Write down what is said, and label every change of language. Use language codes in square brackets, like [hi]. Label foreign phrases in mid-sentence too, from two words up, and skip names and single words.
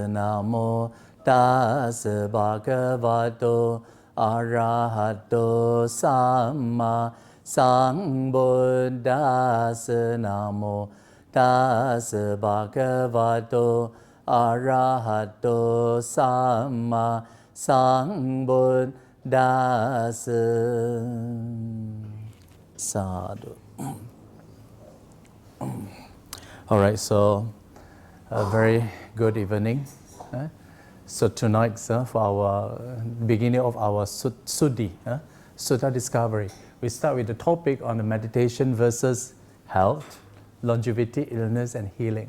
[pi] Namo tassa bhagavato arahato samma sambuddhassa. Namo tassa bhagavato arahato samma sambuddhassa. Sadhu. [en] All right, so a very good evening. So tonight, for our beginning of our Sutta discovery, we start with the topic on the meditation versus health, longevity, illness, and healing.